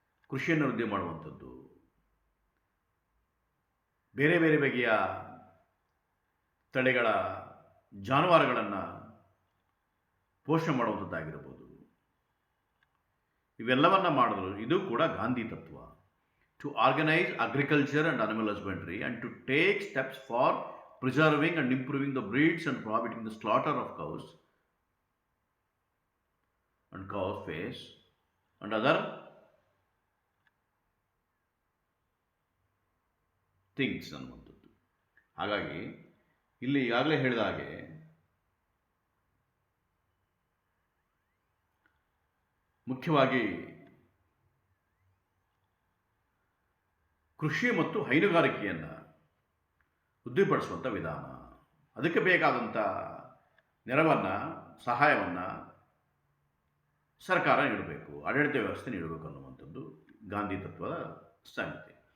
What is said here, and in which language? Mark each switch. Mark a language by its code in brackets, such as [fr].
[kn] ಕೃಷಿಯನ್ನು ವೃದ್ಧಿ ಮಾಡುವಂಥದ್ದು, ಬೇರೆ ಬೇರೆ ಬಗೆಯ ತಳಿಗಳ ಜಾನುವಾರುಗಳನ್ನು ಪೋಷಣೆ ಮಾಡುವಂಥದ್ದಾಗಿರ್ಬೋದು, ಇವೆಲ್ಲವನ್ನು ಮಾಡಿದ್ರು ಇದು ಕೂಡ ಗಾಂಧಿ ತತ್ವ. [en] To organize agriculture and animal husbandry and to take steps for preserving and improving the breeds and prohibiting the slaughter of cows and cow face and other things [kn] ಅನ್ನುವಂಥದ್ದು. ಹಾಗಾಗಿ ಇಲ್ಲಿ ಈಗಾಗಲೇ ಹೇಳಿದ ಹಾಗೆ ಮುಖ್ಯವಾಗಿ ಕೃಷಿ ಮತ್ತು ಹೈನುಗಾರಿಕೆಯನ್ನು ವೃದ್ಧಿಪಡಿಸುವಂಥ ವಿಧಾನ, ಅದಕ್ಕೆ ಬೇಕಾದಂಥ ನೆರವನ್ನು, ಸಹಾಯವನ್ನು ಸರ್ಕಾರ ನೀಡಬೇಕು, ಆಡಳಿತ ವ್ಯವಸ್ಥೆ ನೀಡಬೇಕು ಅನ್ನುವಂಥದ್ದು ಗಾಂಧಿ ತತ್ವದ ಸಂಗತಿ.